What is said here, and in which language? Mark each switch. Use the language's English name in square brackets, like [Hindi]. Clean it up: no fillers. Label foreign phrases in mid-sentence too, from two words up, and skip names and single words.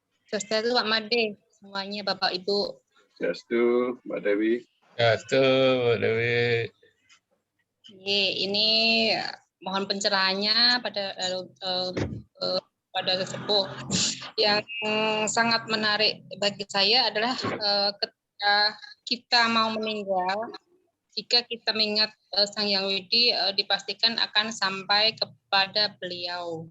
[Indonesian] Swastiastu Pak Made, semuanya Bapak Ibu. Swastiastu Mbak Dewi. Swastiastu Mbak Dewi. Ini mohon pencerahannya pada sesepuh. Yang sangat menarik bagi saya adalah ketika kita mau meninggal, jika kita mengingat Sang Hyang Widi, dipastikan akan sampai kepada beliau.